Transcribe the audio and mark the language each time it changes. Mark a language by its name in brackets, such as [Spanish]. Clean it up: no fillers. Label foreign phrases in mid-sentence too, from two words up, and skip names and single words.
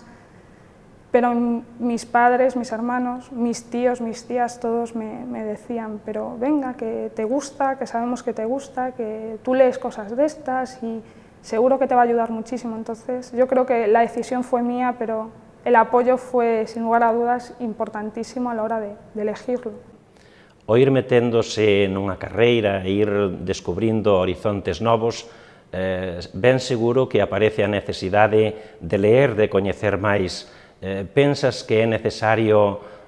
[Spanish] Pero mis padres, mis hermanos, mis tíos, mis tías, todos me decían, pero venga, que te gusta, que sabemos que te gusta, que tú lees cosas de estas y seguro que te va a ayudar muchísimo. Entonces, yo creo que la decisión fue mía, pero el apoyo fue, sin lugar a dudas, importantísimo a la hora de elegirlo. [Galician] O ir meténdose nunha carreira e ir descubrindo horizontes novos, ben seguro que aparece a necesidade de leer, de coñecer máis. Pensas que é necesario